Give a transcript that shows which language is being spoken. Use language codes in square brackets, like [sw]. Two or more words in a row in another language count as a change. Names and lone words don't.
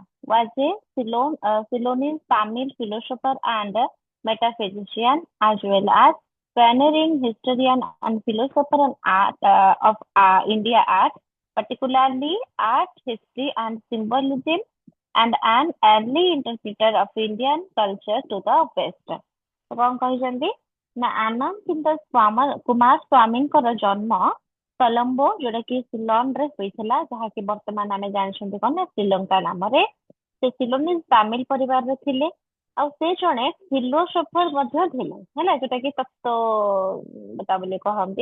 [en] Was a Ceylonese Tamil philosopher and metaphysician, as well as pioneering historian and philosopher and art, of India art, particularly art history and symbolism, and an early interpreter of Indian culture to the West. [or] ତ କଣ କହିଛନ୍ତି ନା ଆନନ୍ଦ କୁମାର ସ୍ୱାମୀଙ୍କର ଜନ୍ମ କଲମ୍ବୋ ଯୋଉଟା କି ସିଲନରେ ହୋଇଥିଲା, ଯାହାକି ବର୍ତ୍ତମାନ ଆମେ ଜାଣିଛନ୍ତି କଣ ନା ଶ୍ରୀଲଙ୍କା ନାମରେ। ସେ ସିଲୋନିଜ ତାମିଲ ପରିବାରରେ ଥିଲେ। ଆଉ ସେ ଜଣେ ଫିଲୋସୋଫର ମଧ୍ୟ ଥିଲେ, ହେଲା, ଯୋଉଟା କି ତତ୍ତ୍ୱ ବୋଲି କହନ୍ତି।